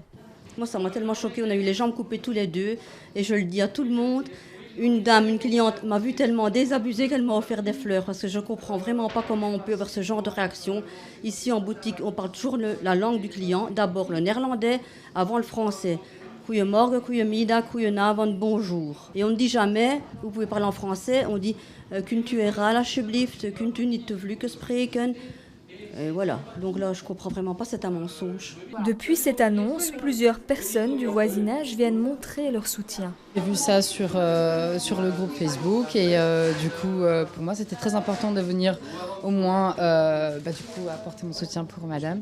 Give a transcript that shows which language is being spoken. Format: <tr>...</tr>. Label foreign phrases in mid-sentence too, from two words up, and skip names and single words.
<fr>Moi, ça m'a tellement choquée. On a eu les jambes coupées tous les deux. Et je le dis à tout le monde. Une dame, une cliente m'a vu tellement désabusée qu'elle m'a offert des fleurs. Parce que je ne comprends vraiment pas comment on peut avoir ce genre de réaction. Ici, en boutique, on parle toujours la langue du client. D'abord le néerlandais, avant le français.</fr> <nl>Goeiemorgen, goeiemiddag, goedenavond,</nl> <fr>bonjour. Et on ne dit jamais, vous pouvez parler en français, on dit</fr> <nl>kunt u herhalen alsjeblieft, kunt u niet te vlug spreken.</nl> <fr>Et voilà, donc là je comprends vraiment pas, c'est un mensonge. Depuis cette annonce, plusieurs personnes du voisinage viennent montrer leur soutien. J'ai vu ça sur le groupe Facebook et du coup pour moi c'était très important de venir au moins du coup apporter mon soutien pour madame.</fr>